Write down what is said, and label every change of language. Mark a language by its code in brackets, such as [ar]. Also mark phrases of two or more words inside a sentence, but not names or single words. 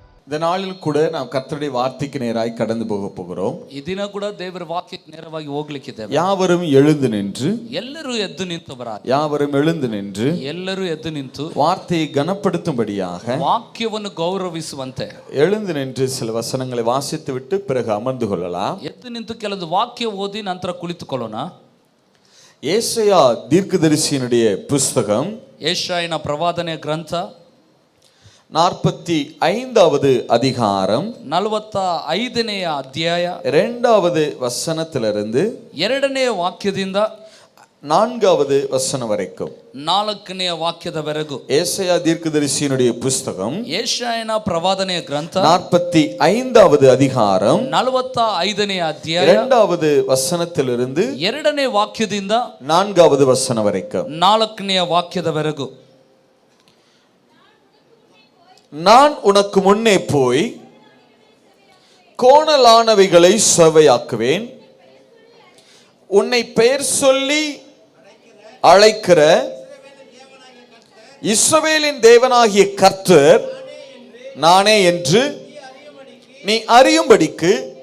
[ta] இந்த நாளில் கூட நாம் கர்த்தருடைய வார்த்தைக்கு நேராய் கடந்து போகிறோம். [kn] ಈ ದಿನ ಕೂಡ ದೇವರ ವಾಕ್ಯಕ್ಕೆ ನೇರವಾಗಿ ಹೋಗ್ಲಿಕ್ಕಿದ್ದೇವೆ. [ta] யாவரும் எழுந்து நின்று, [kn] ಎಲ್ಲರೂ ಎದ್ದು ನಿಂತವರಾಗಿ, [ta] யாவரும் எழுந்து நின்று [kn] ಎಲ್ಲರೂ ಎದ್ದು ನಿಂತು [ta] வார்த்தையை கனப்படுத்தும்படியாக [kn] ವಾಕ್ಯವನ್ನು ಗೌರವಿಸುವಂತೆ [ta] எழுந்து நின்று சில வசனங்களை வாசித்து விட்டு பிறகு அமர்ந்து கொள்ளலாம். [kn] ಎದ್ದು ನಿಂತು ಕೆಲವು ವಾಕ್ಯ ಓದಿ ನಂತರ ಕುಳಿತುಕೊಳ್ಳೋಣ. [ta] ஏசாயா தீர்க்கதரிசியினுடைய புஸ்தகம் [kn] ಯೆಶಾಯನ ಪ್ರವಾದನೆಯ ಗ್ರಂಥ [ta] 45வது அதிகாரம் [kn] 45ನೆಯ ಅಧ್ಯಾಯ [ta] 2வது வசனத்திலிருந்து [kn] 2ನೇ ವಾಕ್ಯದಿಂದ [ta] 4வது வசனம் வரைக்கும் [kn] 4ನೇ ವಾಕ್ಯದವರೆಗೂ [ta] ஏசாயா தீர்க்கதரிசியினுடைய புஸ்தகம் [kn] ಯೆಶಾಯನ ಪ್ರವಾದನೆಯ ಗ್ರಂಥ [ta] 45வது அதிகாரம் [kn] 45ನೇ ಅಧ್ಯಾಯ [ta] 2வது வசனத்திலிருந்து [kn] 2ನೇ ವಾಕ್ಯದಿಂದ [ta] 4வது வசனம் வரைக்கும் [kn] 4ನೇ ವಾಕ್ಯದವರೆಗೂ. [ta] நான் உனக்கு முன்னே போய் கோணலானவைகளை செவ்வையாக்குவேன், உன்னை பெயர் சொல்லி அழைக்கிற இஸ்ரவேலின் தேவனாகிய கர்த்தர் நானே என்று நீ அறியும்படிக்கு